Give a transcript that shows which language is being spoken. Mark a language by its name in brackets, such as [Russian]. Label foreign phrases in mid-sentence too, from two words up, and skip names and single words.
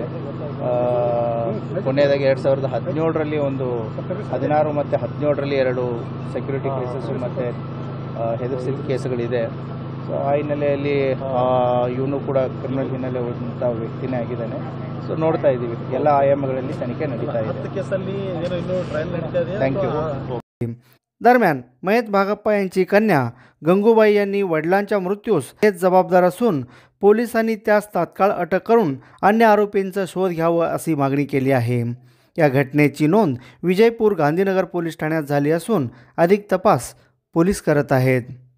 [Kannada] ಕೊನೆಯದಾಗಿ 2017ರಲ್ಲಿ ಒಂದು 16 ಮತ್ತು 17ರಲ್ಲಿ 2 [English] security cases [Kannada] ಮತ್ತು ಹೆದರ್ಸಿದ ಕೇಸುಗಳಿದೆ। ಸೊ ಆ ಹಿನ್ನೆಲೆಯಲ್ಲಿ ಇವನು ಕೂಡ ಕ್ರಿಮಿನಲ್ ಹಿನ್ನೆಲೆ ಹೋದಂಥ ವ್ಯಕ್ತಿನೇ ಆಗಿದ್ದಾನೆ। ಸೊ ನೋಡ್ತಾ ಇದ್ದೀವಿ, ಎಲ್ಲ ಆಯಾಮಗಳಲ್ಲಿ तनिखे ನಡೀತಾ ಇದೆ। [English] thank you. [Marathi] दरम्यान मयत भागप्पा यांची कन्या गंगूबाई यांनी वडिलांच्या मृत्यूस हेच जबाबदार असून पोलिसांनी त्यास तात्काळ अटक करून अन्य आरोपींचा शोध घ्यावा अशी मागणी केली आहे। या घटनेची नोंद विजयपूर गांधीनगर पोलीस ठाण्यात झाली असून अधिक तपास पोलीस करत आहेत।